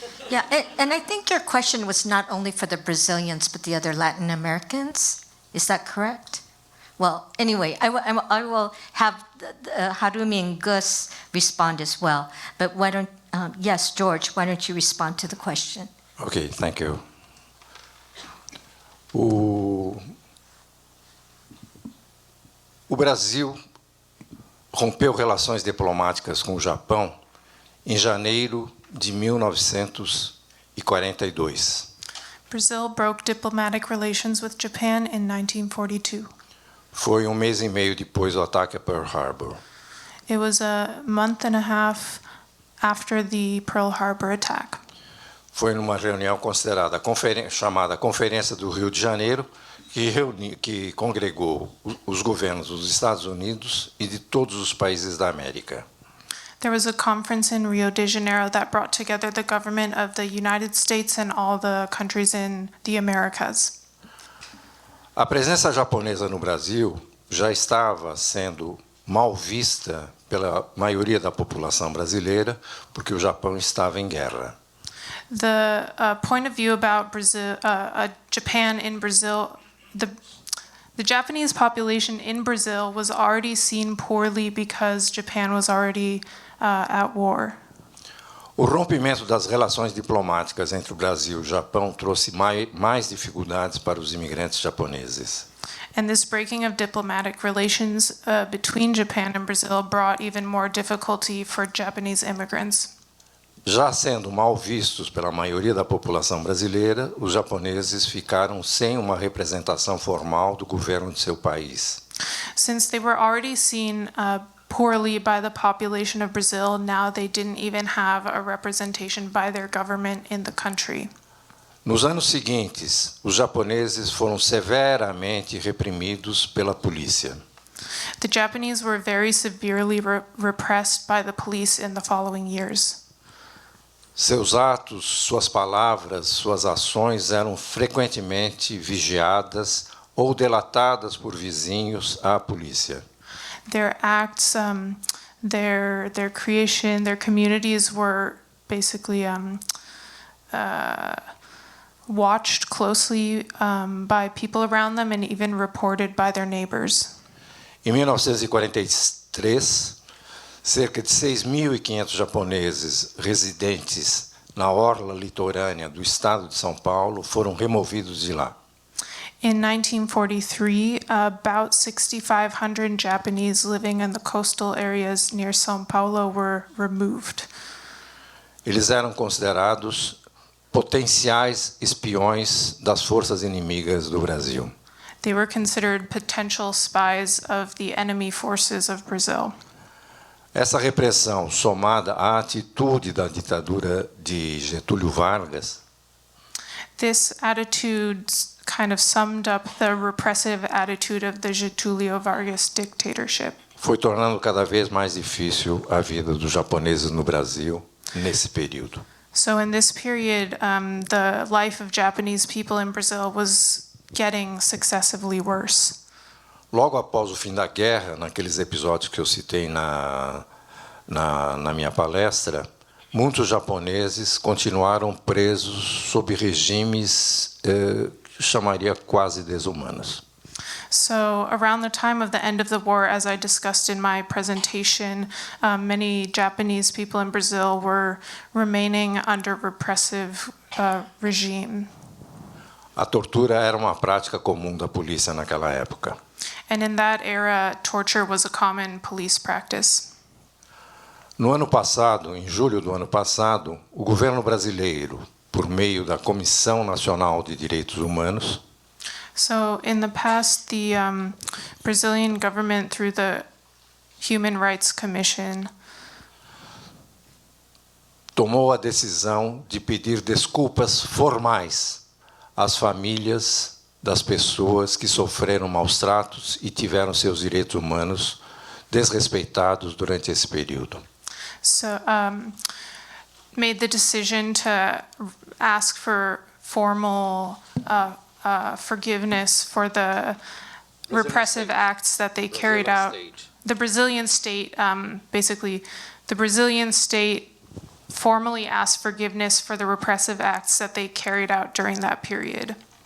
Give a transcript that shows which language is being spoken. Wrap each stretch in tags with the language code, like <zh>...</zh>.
<en>Yeah, and I think your question was not only for the Brazilians, but the other Latin Americans. Is that correct? Well, anyway, I will have Harumi and Gus respond as well. But why don't, yes, George, why don't you respond to the question? Ok, thank you.</en> <pt>O Brasil rompeu relações diplomáticas com o Japão em janeiro de 1942.</pt> <en>Brazil broke diplomatic relations with Japan in 1942.</en> <pt>Foi mês e meio depois do ataque a Pearl Harbor.</pt> <en>It was a month and a half after the Pearl Harbor attack.</en> <pt>Foi numa reunião considerada chamada Conferência do Rio de Janeiro, que congregou os governos dos Estados Unidos e de todos os países da América.</pt> <en>There was a conference in Rio de Janeiro that brought together the government of the United States and all the countries in the Americas.</en> <pt>A presença japonesa no Brasil já estava sendo mal vista pela maioria da população brasileira, porque o Japão estava em guerra.</pt> <en>The point of view about Brazil, Japan in Brazil, the Japanese population in Brazil was already seen poorly because Japan was already at war.</en> <pt>O rompimento das relações diplomáticas entre o Brasil e o Japão trouxe mais dificuldades para os imigrantes japoneses.</pt> <en>And this breaking of diplomatic relations between Japan and Brazil brought even more difficulty for Japanese immigrants.</en> <pt>Já sendo mal vistos pela maioria da população brasileira, os japoneses ficaram sem uma representação formal do governo de seu país.</pt> <en>Since they were already seen poorly by the population of Brazil, now they didn't even have a representation by their government in the country.</en> <pt>Nos anos seguintes, os japoneses foram severamente reprimidos pela polícia.</pt> <en>The Japanese were very severely repressed by the police in the following years.</en> <pt>Seus atos, suas palavras, suas ações eram frequentemente vigiadas ou delatadas por vizinhos à polícia.</pt> <en>Their acts, their creation, their communities were basically watched closely by people around them and even reported by their neighbors.</en> <pt>Em 1943, cerca de 6.500 japoneses residentes na orla litorânea do estado de São Paulo foram removidos de lá.</pt> <en>In 1943, about 6,500 Japanese living in the coastal areas near São Paulo were removed.</en> <pt>Eles eram considerados potenciais espiões das forças inimigas do Brasil.</pt> <en>They were considered potential spies of the enemy forces of Brazil.</en> <pt>Essa repressão, somada à atitude da ditadura de Getúlio Vargas,</pt> <en>this attitude kind of summed up the repressive attitude of the Getúlio Vargas dictatorship.</en> <pt>foi tornando cada vez mais difícil a vida dos japoneses no Brasil nesse período.</pt> <en>So in this period, the life of Japanese people in Brazil was getting successively worse.</en> <pt>Logo após o fim da guerra, naqueles episódios que eu citei na minha palestra, muitos japoneses continuaram presos sob regimes que chamaria quase desumanos.</pt> <en>So around the time of the end of the war, as I discussed in my presentation, many Japanese people in Brazil were remaining under repressive regime.</en> <pt>A tortura era uma prática comum da polícia naquela época.</pt> <en>And in that era, torture was a common police practice.</en> <pt>No ano passado, em julho do ano passado, o governo brasileiro, por meio da Comissão Nacional de Direitos Humanos,</pt> <en>So in the past, the Brazilian government, through the Human Rights Commission,</en> <pt>tomou a decisão de pedir desculpas formais às famílias das pessoas que sofreram maus tratos e tiveram seus direitos humanos desrespeitados durante esse período.</pt> <en>so made the decision to ask for formal forgiveness for the repressive acts that they carried out. The Brazilian state, basically, the Brazilian state formally asked forgiveness for the repressive acts that they carried out during that period.</en>